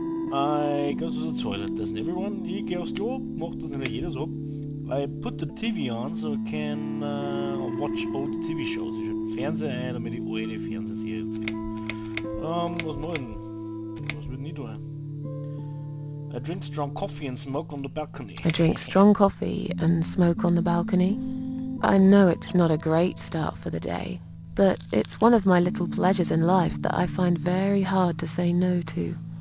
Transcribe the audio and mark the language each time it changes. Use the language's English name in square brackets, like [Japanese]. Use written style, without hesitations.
[English] I go to the toilet, doesn't everyone? [German] Ich gehe aufs Klo, macht das nicht jeder so. [English] I put the TV on so I can watch old TV shows. [German] Ich schalte den Fernseher ein, damit ich alte Fernsehserien sehe. Was mache ich denn? Was würde ich tun? [English] I drink strong coffee and smoke on the balcony. I drink strong coffee and smoke on the balcony. I know it's not a great start for the day, but it's one of my little pleasures in life that I find very hard to say no to.